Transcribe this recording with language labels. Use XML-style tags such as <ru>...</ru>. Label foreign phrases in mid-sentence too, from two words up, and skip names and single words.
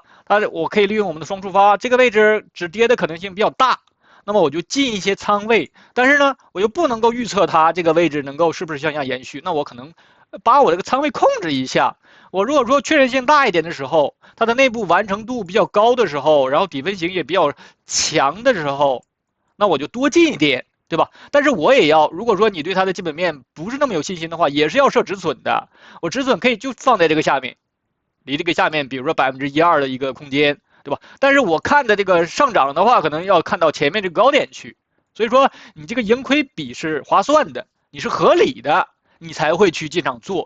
<zh>我可以利用我們的雙觸發，這個位置止跌的可能性比較大，那麼我就進一些倉位，但是呢，我又不能夠預測它這個位置能夠是不是向下延續，那我可能把我這個倉位控制一下。我如果說確認性大一點的時候，它的內部完成度比較高的時候，然後底分型也比較強的時候，那我就多進一點，對吧？但是我也要，如果說你對它的基本面不是那麼有信心的話，也是要設止損的。我止損可以就放在這個下面，離這個下面，比如說1%、2%的一個空間，對吧？但是我看的這個上漲的話，可能要看到前面這個高點去。所以說，你這個盈虧比是划算的，你是合理的，你才會去進場做。</zh>